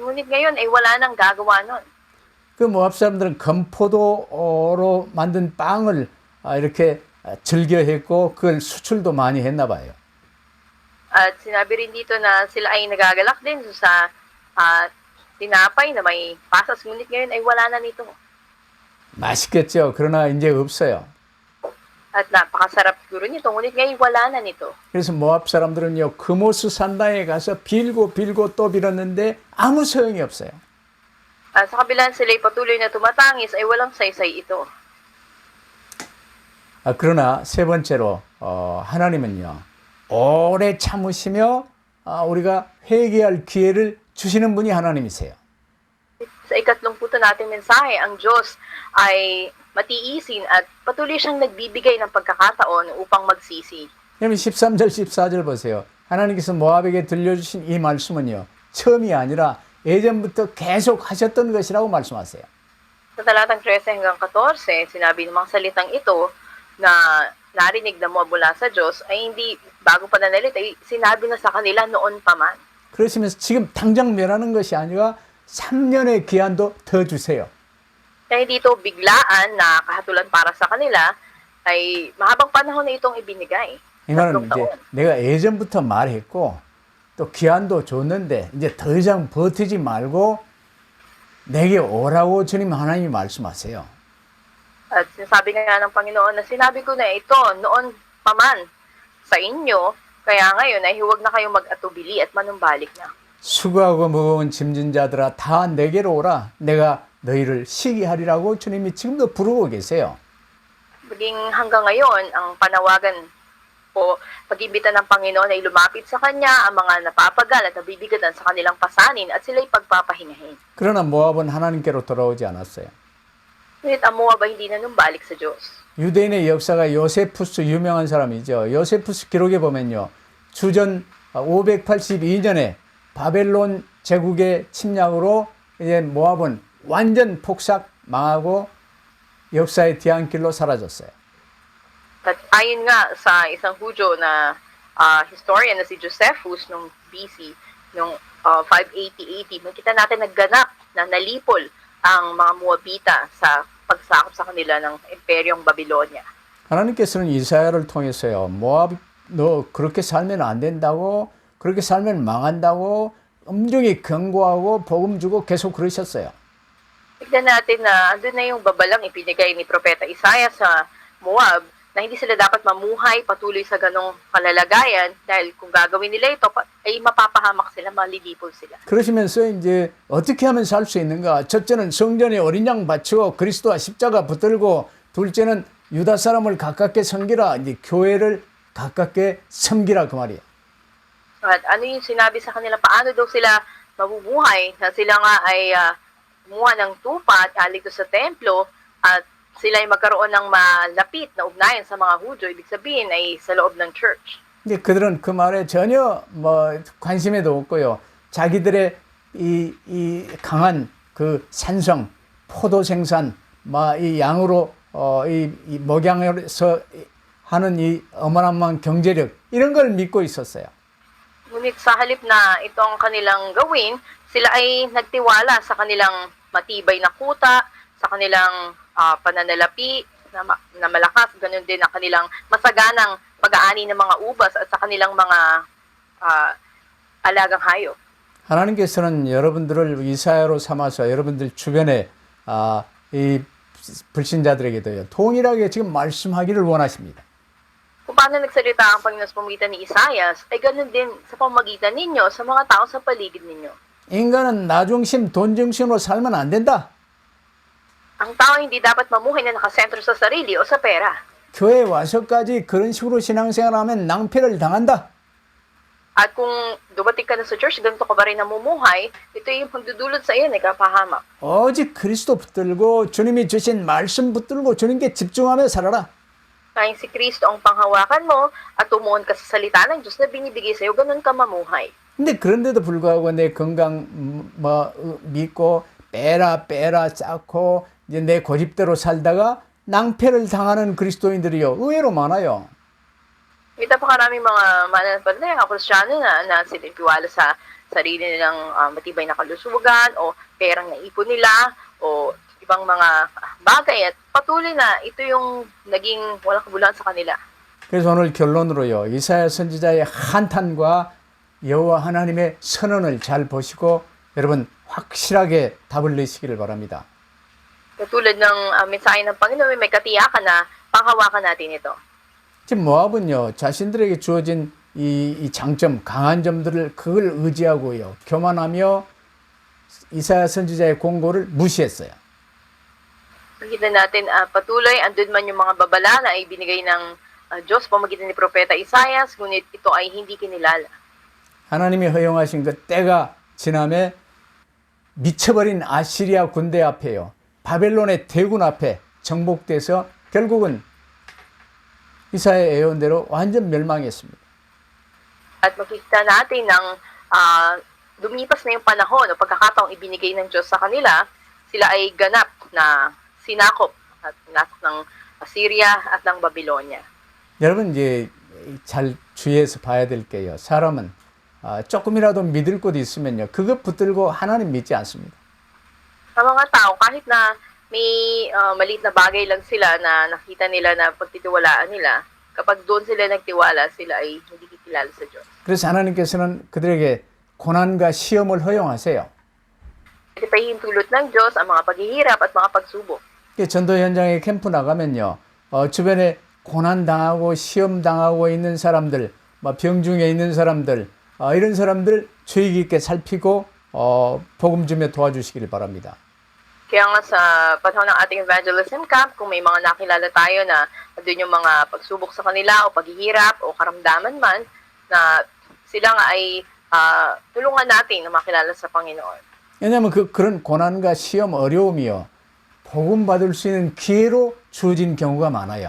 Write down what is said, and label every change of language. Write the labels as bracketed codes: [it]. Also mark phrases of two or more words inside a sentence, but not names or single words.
[tl] Ngunit ngayon ay wala nang gagawa nun. [ko] 그 모압 사람들은 건포도로 만든 빵을 이렇게 즐겨 했고 그걸 수출도 많이 했나 봐요. [tl] At sinabi rin dito na sila ay nagagalak din sa tinapay na may pasas. Ngunit ngayon ay wala na nito. [ko] 맛있겠죠. 그러나 이제 없어요. [tl] At napakasarap siguro nito. Ngunit ngayon wala na nito. [ko] 그래서 모압 사람들은요, 그모스 산당에 가서 빌고 또 빌었는데 아무 소용이 없어요. [tl] At sa kabilang sila'y patuloy na tumatangis ay walang saysay ito. [ko] 그러나 세 번째로 하나님은요, 오래 참으시며 우리가 회개할 기회를 주시는 분이 하나님이세요. [tl] Sa ikatlong puto nating mensahe, ang Diyos ay matiisin at patuloy siyang nagbibigay ng pagkakataon upang magsisi. [ko] 그러면 13절 14절 보세요. 하나님께서 모압에게 들려주신 이 말씀은요, 처음이 아니라 예전부터 계속 하셨던 것이라고 말씀하세요. [tl] Sa talatang 13 hanggang 14, sinabi ng mga salitang ito na narinig na mula sa Diyos ay hindi bago pa nanalita, ay sinabi na sa kanila noon pa man. [ko] 그러시면서 지금 당장 멸하는 것이 아니라 3년의 기한도 더 주세요. [tl] Kaya dito biglaan na kahatulan para sa kanila ay mahabang panahon na itong ibinigay. [ko] 이 말은 3 이제 [tl] taon. [ko] 내가 예전부터 말했고 또 기한도 줬는데 이제 더 이상 버티지 말고 내게 오라고 주님 하나님이 말씀하세요. [tl] At sinasabi nga ng Panginoon na sinabi ko na ito noon pa man sa inyo, kaya ngayon ay huwag na kayong mag-atubili at manumbalik na. [ko] 수고하고 무거운 짐진 자들아 다 내게로 오라. 내가 너희를 쉬게 하리라고 주님이 지금도 부르고 계세요. [tl] Maging hanggang ngayon, ang panawagan o pag-imbita ng Panginoon ay lumapit sa Kanya ang mga napapagal at nabibigatan sa kanilang pasanin at sila'y pagpapahingahin. [ko] 그러나 모압은 하나님께로 돌아오지 않았어요. [tl] Ngunit ang Moab ay hindi na numbalik sa Diyos. [ko] 유대인의 역사가 요세푸스 유명한 사람이죠. 요세푸스 기록에 보면요. 주전 582년에 바벨론 제국의 침략으로 이제 모압은 완전 폭삭 망하고 역사의 뒤안길로 사라졌어요. [tl] At ayon nga sa isang Hudyo na historian na si Josephus nung BC, nung 580 AD, makita natin nagganap na nalipol ang mga Moabita sa pagsakop sa kanila ng Imperyong Babylonia. [ko] 하나님께서는 이사야를 통해서요. 모압 너 그렇게 살면 안 된다고 그렇게 살면 망한다고 엄중히 경고하고 복음 주고 계속 그러셨어요. [tl] Tignan natin na andun na yung babalang ipinigay ni Propeta Isaiah sa Moab na hindi sila dapat mamuhay patuloy sa ganong kalalagayan dahil kung gagawin nila ito ay mapapahamak sila, malilipol sila. [ko] 그러시면서 이제 어떻게 하면 살 수 있는가? 첫째는 성전에 어린 양 바치고 그리스도와 십자가 붙들고 둘째는 유다 사람을 가깝게 섬기라. 이제 교회를 가깝게 섬기라 그 말이에요. [tl] At ano yung sinabi sa kanila, paano daw sila mabubuhay na sila nga ay kumuha ng tupa at alig sa templo at sila ay magkaroon ng malapit na ugnayan sa mga Hudyo, ibig sabihin ay sa loob ng church. [ko] 근데 그들은 그 말에 전혀 관심에도 없고요. 자기들의 이 강한 그 산성, 포도 생산, 이 양으로 이 목양에서 하는 이 어마어마한 경제력 이런 걸 믿고 있었어요. [tl] Ngunit sa halip na ito ang kanilang gawin, sila ay nagtiwala sa kanilang matibay na kuta, sa kanilang pananalapi na malakas, ganun din ang kanilang masaganang pag-aani ng mga ubas at sa kanilang mga alagang hayop. [ko] 하나님께서는 여러분들을 이사야로 삼아서 여러분들 주변에 이 불신자들에게도요 동일하게 지금 말씀하기를 원하십니다. [tl] Kung paano nagsalita ang Panginoon sa pamagitan ni Isaias, ay ganun din sa pamagitan ninyo, sa mga tao sa paligid ninyo. [ko] 인간은 나 중심, 돈 중심으로 살면 안 된다. [tl] Ang tao hindi dapat mamuhay na nakasentro sa sarili o sa pera. [ko] 교회에 와서까지 그런 식으로 신앙생활하면 낭패를 당한다. [tl] At kung dumating ka na sa church, ganito ka ba rin namumuhay, ito yung pagdudulot sa iyo ng kapahamak. [ko] 오직 그리스도 붙들고 주님이 주신 말씀 붙들고 주님께 집중하며 살아라. [tl] Kaya si Kristo ang panghawakan mo at tumuon ka sa salita ng Diyos na binibigay sa iyo, ganun ka mamuhay. [ko] 근데 그런데도 불구하고 내 건강 믿고 빼라 쌓고 이제 내 고집대로 살다가 낭패를 당하는 그리스도인들이요 의외로 많아요. [tl] May napakaraming mga mananampalataya, Kristyano na sinitiwala sa sarili nilang matibay na kalusugan o perang naipon nila o ibang mga bagay at patuloy na ito yung naging walang kabuluhan sa kanila. [ko] 그래서 오늘 결론으로요. 이사야 선지자의 한탄과 여호와 하나님의 선언을 잘 보시고 여러분 확실하게 답을 내시기를 바랍니다. [tl] Katulad ng mensahe ng Panginoon, may katiyakan na panghawakan natin ito. [ko] 지금 모압은요 자신들에게 주어진 이 장점 강한 점들을 그걸 의지하고요 교만하며 이사야 선지자의 공고를 무시했어요. [tl] Nakita natin patuloy andun man yung mga babala na ay binigay ng Diyos pamagitan ni Propeta Isaias, ngunit ito ay hindi kinilala. [ko] 하나님이 허용하신 그 때가 지남에 미쳐버린 아시리아 군대 앞에요 바벨론의 대군 앞에 정복돼서 결국은 이사야의 예언대로 완전 멸망했습니다. [tl] At makikita natin ng lumipas na yung panahon o pagkakataong ibinigay ng Diyos sa kanila, sila ay ganap na sinakop at nasok ng Assyria at ng Babylonia. [ko] 여러분 이제 잘 주의해서 봐야 될 게요. 사람은 조금이라도 믿을 곳 있으면요. 그것 붙들고 하나님 믿지 않습니다. [tl] Ang mga tao, kahit na may maliit na bagay lang sila na nakita nila na pagtitiwalaan nila, kapag doon sila nagtiwala, sila ay hindi kikilala sa Diyos. [ko] 그래서 하나님께서는 그들에게 고난과 시험을 허용하세요. [tl] Ito pa hintulot ng Diyos ang mga paghihirap at mga pagsubok. [ko] 전도 현장에 캠프 나가면요. 주변에 고난 당하고 시험 당하고 있는 사람들, 병중에 있는 사람들, 이런 사람들 주의 깊게 살피고 복음 주며 도와주시기를 바랍니다. [tl] Kaya nga sa panahon ng ating [en] evangelism camp, [tl] kung may mga nakilala tayo na doon yung mga pagsubok sa kanila o paghihirap o karamdaman man, na sila nga ay tulungan natin na makilala sa Panginoon. [ko] 왜냐하면 그런 고난과 시험 어려움이요. 복음 받을 수 있는 기회로 주어진 경우가 많아요.